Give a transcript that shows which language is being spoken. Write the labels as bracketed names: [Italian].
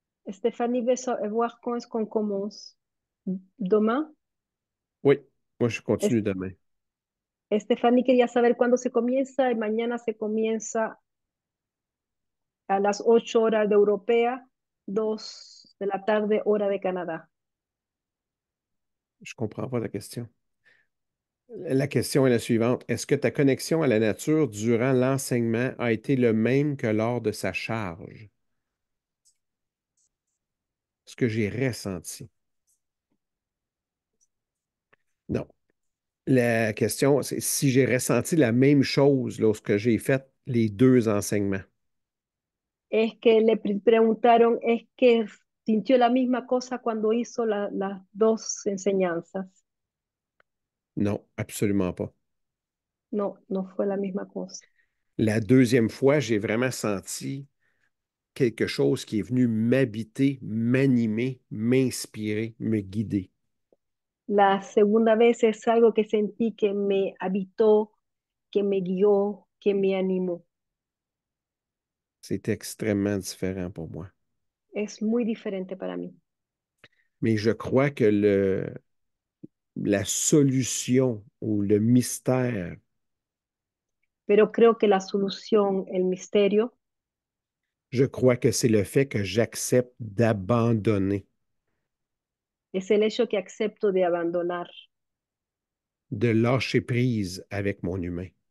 [French] Stéphanie veut voir quand est-ce qu'on commence. Demain. Oui, moi, je Es- continue demain. [Spanish] Stephanie quería saber cuándo se comienza y mañana se comienza a las 8 horas de Europea, 2 de la tarde hora de Canadá. [French] Je comprends pas la question. La question est la suivante. Est-ce que ta connexion à la nature durant l'enseignement a été le même que lors de sa charge? Ce que j'ai ressenti. Non. La question, c'est si j'ai ressenti la même chose lorsque j'ai fait les deux enseignements. [Spanish] Es que le preguntaron, es que sintió la misma cosa cuando hizo las dos enseñanzas. [French] Non, absolument pas. [Spanish] No, no fue la misma cosa. [French] La deuxième fois, j'ai vraiment senti quelque chose qui est venu m'habiter, m'animer, m'inspirer, me guider. [Spanish] La segunda vez es algo que sentí que me habitó, que me guió, que me animó. [French] C'est extrêmement différent pour moi. [Spanish] Es muy diferente para mí. [French] Mais je crois que la solution ou le mystère, [Spanish] Pero creo que la solución, el misterio, [French] je crois que c'est le fait que j'accepte d'abandonner, [Spanish] es el hecho que acepto de abandonar, [French] de lâcher prise avec mon humain.